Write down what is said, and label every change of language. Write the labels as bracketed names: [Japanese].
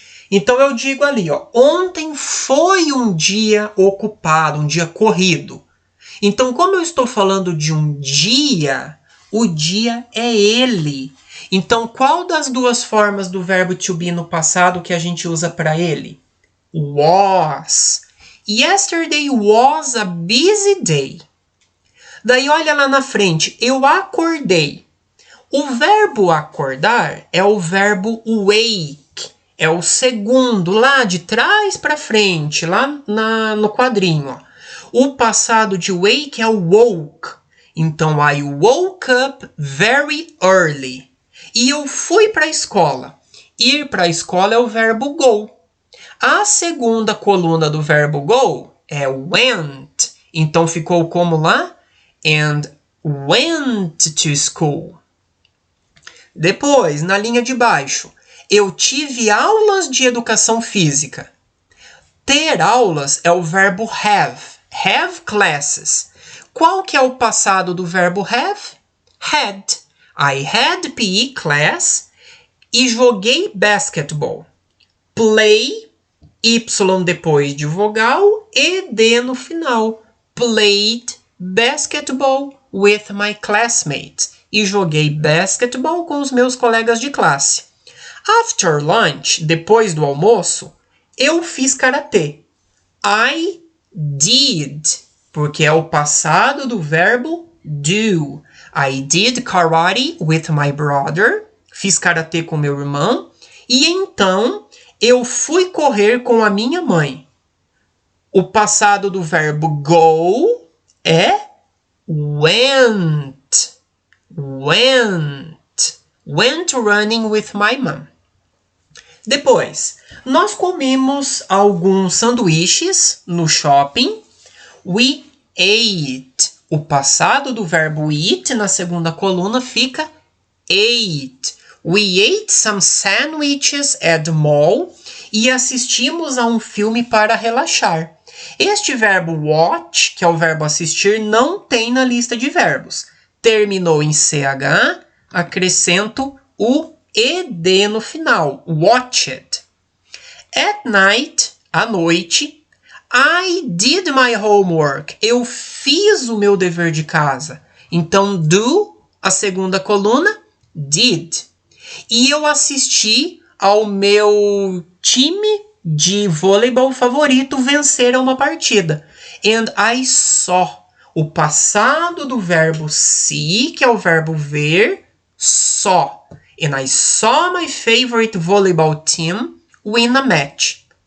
[Portuguese] Então eu digo ali, ó, ontem foi um dia ocupado, um dia corrido. Então, como eu estou falando de um dia, o dia é ele. Então, qual das 2 formas do verbo to be no passado que a gente usa para ele? [English] Was. Yesterday was a busy day. [Portuguese] Daí, olha lá na frente, eu acordei. O verbo acordar é o verbo wake. É o segundo, lá de trás para frente, lá no quadrinho, ó. O passado de wake é o woke. Então, [English] I woke up very early. [Portuguese] E eu fui para a escola. Ir para a escola é o verbo go. A segunda coluna do verbo go é went. Então, ficou como lá? [English] And went to school. [Portuguese] Depois, na linha de baixo, eu tive aulas de educação física. Ter aulas é o verbo have. [English] Have classes. [Portuguese] Qual que é o passado do verbo have? [English] Had. I had PE class [Portuguese] e joguei [English] basketball. [Portuguese] Play, Y depois de vogal e D no final. [English] Played basketball with my classmates. [Portuguese] E joguei basketball com os meus colegas de classe. [English] After lunch, [Portuguese] depois do almoço, eu fiz karatê. [English] I did, [Portuguese] porque é o passado do verbo do. [English] I did karate with my brother. [Portuguese] Fiz karatê com meu irmão. E então, eu fui correr com a minha mãe. O passado do verbo go é went. [English] Went. Went running with my mom. [Portuguese] Depois, nós comemos alguns sanduíches no shopping. [English] We ate. [Portuguese] O passado do verbo eat na segunda coluna fica ate. [English] We ate some sandwiches at the mall. [Portuguese] E assistimos a um filme para relaxar. Este verbo watch, que é o verbo assistir, não tem na lista de verbos. Terminou em CH, acrescento o ED no final. [English] Watched. At night, [Portuguese] à noite, [English] I did my homework. [Portuguese] Eu fiz o meu dever de casa. Então, do, a segunda coluna, did. E eu assisti ao meu time de voleibol favorito vencer uma partida. [English] And I saw. [Portuguese] O passado do verbo see, que é o verbo ver, saw. [English] And I saw my favorite volleyball team win a match.